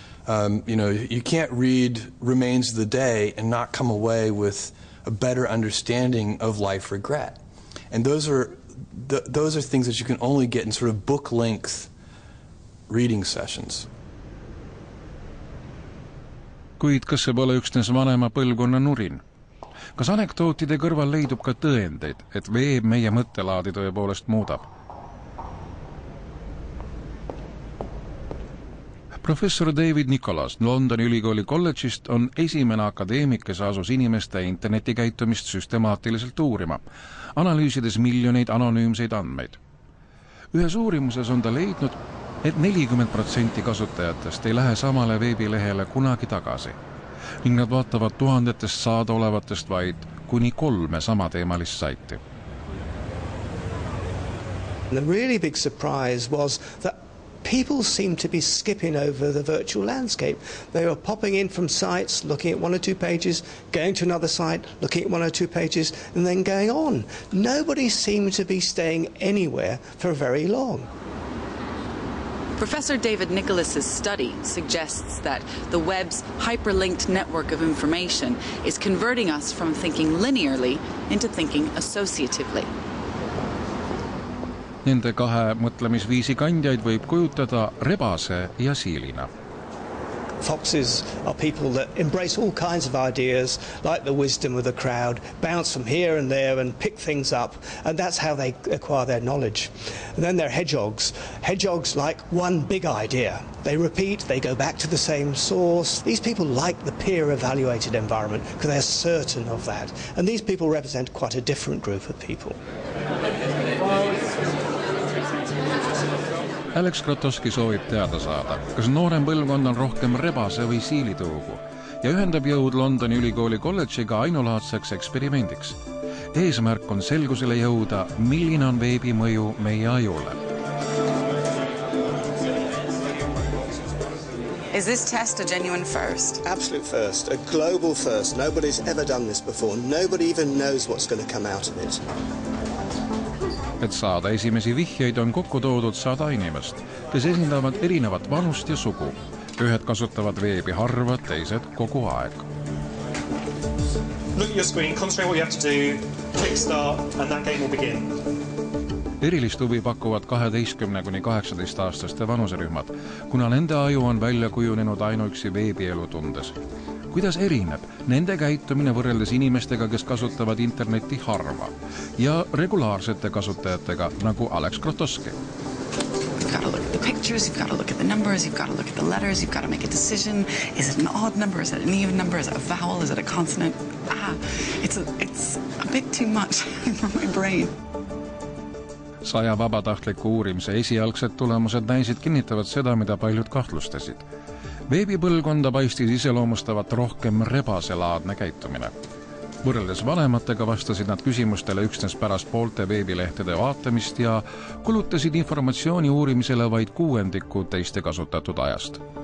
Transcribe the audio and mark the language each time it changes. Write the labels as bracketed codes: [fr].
[en] You can't read Remains of the Day and not come away with a better understanding of life regret. And those are things that you can only get in sort of book-length reading sessions. [et] Kuid kas see pole üksnes vanema põlvkonna nurin? Kas anekdootide kõrval leidub ka tõendeid, et veeb meie mõttelaadi tõepoolest muudab? Professor David Nicholas Londoni ülikooli kolledžist on esimene akadeemik, kes asus inimeste internetikäitumist süstemaatiliselt uurima, analüüsides miljoneid anonüümseid andmeid. Ühes uurimuses on ta leidnud, et 40% kasutajatest ei lähe samale veebilehele kunagi tagasi ning nad vaatavad tuhandetest saadaolevatest vaid kuni 3 samateemalist saiti. [en] The really big surprise was that people seemed to be skipping over the virtual landscape. They were popping in from sites, looking at 1 or 2 pages, going to another site, looking at 1 or 2 pages, and then going on. Nobody seemed to be staying anywhere for very long. Professor David Nicholas's study suggests that the web's hyperlinked network of information is converting us from thinking linearly into thinking associatively. [et] Nende 2 mõtlemisviisi kandjaid võib kujutada rebase ja siilina. [en] Foxes are people that embrace all kinds of ideas, like the wisdom of the crowd, bounce from here and there and pick things up, and that's how they acquire their knowledge. And then there are hedgehogs. Hedgehogs like one big idea. They repeat, they go back to the same source. These people like the peer-evaluated environment because they're certain of that. And these people represent quite a different group of people. [et] Alex Krotoski soovib teada saada, kas noorem põlvkond on rohkem rebase või siilitõugu ja ühendab jõud Londoni ülikooli kolledžiga ainulaadseks eksperimendiks. Eesmärk on selgusele jõuda, milline on veebi mõju meie ajule. [en] Is this test a genuine first? Absolute first, a global first. Nobody's ever done this before. Nobody even knows what's going to come out of it. [et] Et saada esimesi vihjeid on kokku toodud 100 inimest, kes esindavad erinevat vanust ja sugu. Ühed kasutavad veebi harva, teised kogu aeg. [en] Look at your screen, concentrate what you have to do, click start, and that game will begin. [et] erilist huvi pakuvad 12 kuni 18-aastaste vanuserühmad, kuna nende aju on välja kujunenud ainuüksi veebielu tundes. Kuidas erineb nende käitumine võrreldes inimestega, kes kasutavad internetti harva ja regulaarsete kasutajatega nagu Alex Krotoski? [en] You've got to look at the pictures, you've got to look at the numbers, you've got to look at the letters, you've got to make a decision. Is it an odd number? Is it an even number? Is it a vowel? Is it a consonant? It's a bit too much for my brain. [et] 100 vabatahtliku uurimise esialgsed tulemused näisid kinnitavad seda, mida paljud kahtlustasid. Veebipõlvkonda paistis iseloomustavat rohkem rebaselaadne käitumine. Võrreldes vanematega vastasid nad küsimustele üksnes pärast poolte veebilehtede vaatamist ja kulutasid informatsiooni uurimisele vaid 1/6 teiste kasutatud ajast.